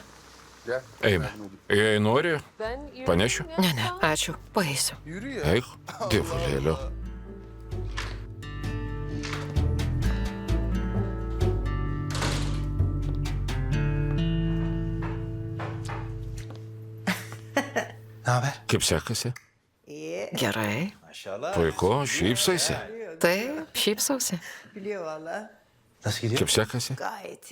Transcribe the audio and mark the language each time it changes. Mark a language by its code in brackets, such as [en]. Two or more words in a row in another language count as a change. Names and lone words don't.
[lt] Eime. Jei nori, [tr] Ben [lt] panešiu? Ne, ne, ačiū. Paeisiu. [tr] Yürü ya. [lt] eik, dievulėlio. [tr] Ne haber? [lt] Kaip sekasi? [tr] İyi. [lt] Gerai. [tr] Maşallah. [lt] Puiku, šypsaisi. Taip, šypsausi. [tr] Biliyor valla. Nasıl gidiyor? [lt] Kaip sekasi? [tr] Gayet iyi.